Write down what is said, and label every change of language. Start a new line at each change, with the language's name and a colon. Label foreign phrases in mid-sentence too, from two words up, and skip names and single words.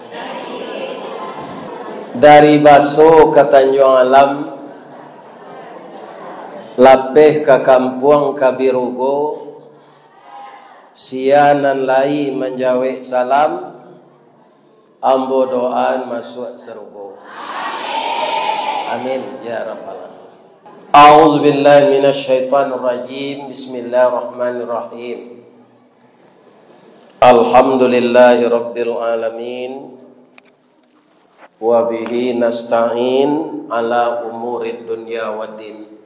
Minangkabau: Dari Baso ke Tanjung Alam, lapeh ke Kampung Kabirugo, sianan lai menjawab salam, ambo doaan masuk serugo.
Arabic: آمين يا رب العالمين. أعوذ بالله من الشيطان الرجيم. بسم الله الرحمن الرحيم. الحمد لله رب العالمين. وبه نستعين على أمور الدنيا والدين.